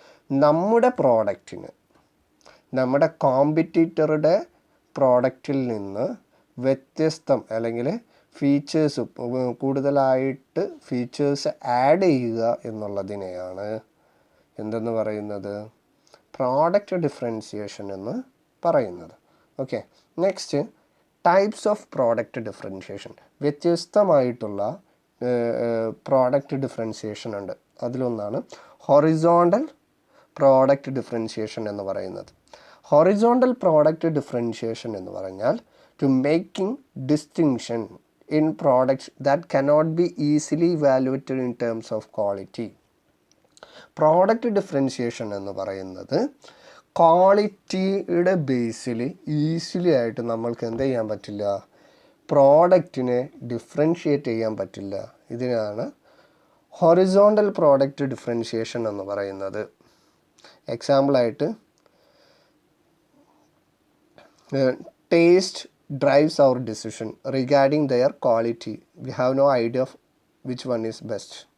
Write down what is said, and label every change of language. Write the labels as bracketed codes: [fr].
[ml] നമ്മുടെ പ്രോഡക്റ്റിന് നമ്മുടെ കോമ്പറ്റീറ്ററുടെ പ്രോഡക്റ്റിൽ നിന്ന് വ്യത്യസ്തം അല്ലെങ്കിൽ ഫീച്ചേഴ്സ് കൂടുതലായിട്ട് ഫീച്ചേഴ്സ് ആഡ് ചെയ്യുക എന്നുള്ളതിനെയാണ് എന്തെന്ന് പറയുന്നത്, പ്രോഡക്റ്റ് ഡിഫറൻഷിയേഷൻ എന്ന് പറയുന്നത്. [en] Okay, next types of product differentiation. [ml] വ്യത്യസ്തമായിട്ടുള്ള പ്രോഡക്റ്റ് ഡിഫറൻഷിയേഷൻ ഉണ്ട്. അതിലൊന്നാണ് ഹൊറിസോണ്ടൽ പ്രോഡക്റ്റ് ഡിഫറൻഷിയേഷൻ എന്ന് പറയുന്നത്. [en] horizontal product differentiation [ml] എന്ന് പറഞ്ഞാൽ [en] To making distinction in products that cannot be easily evaluated in terms of quality. [ml] Product differentiation എന്ന് പറയുന്നത് ക്വാളിറ്റിയുടെ ബേസിൽ ഈസിലി ആയിട്ട് നമ്മൾക്ക് എന്ത് ചെയ്യാൻ പറ്റില്ല, പ്രോഡക്റ്റിനെ ഡിഫറൻഷിയേറ്റ് ചെയ്യാൻ പറ്റില്ല. ഇതിനാണ് ഹൊറിസോണ്ടൽ പ്രോഡക്റ്റ് ഡിഫറൻഷിയേഷൻ എന്ന് പറയുന്നത്. [en] എക്സാമ്പിളായിട്ട് taste drives our decision regarding their quality. We have no idea of which one is best.